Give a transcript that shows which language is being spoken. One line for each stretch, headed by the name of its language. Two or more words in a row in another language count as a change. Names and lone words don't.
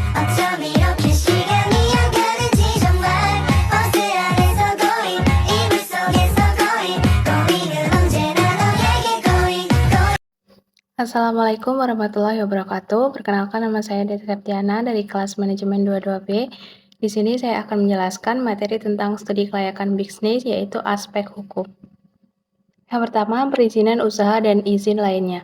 Korean: 어쩜 이렇게 시간이 안 가는지 정말 버스 안에서 고인 이불 속에서 고인 고인은 언제나 너에게 고인
Arabic: السلام عليكم ورحمة الله وبركاته.
Indonesian: Perkenalkan nama saya Desi Septiana dari kelas manajemen 22B. Di sini saya akan menjelaskan materi tentang studi kelayakan bisnis yaitu aspek hukum. Yang pertama, perizinan usaha dan izin lainnya.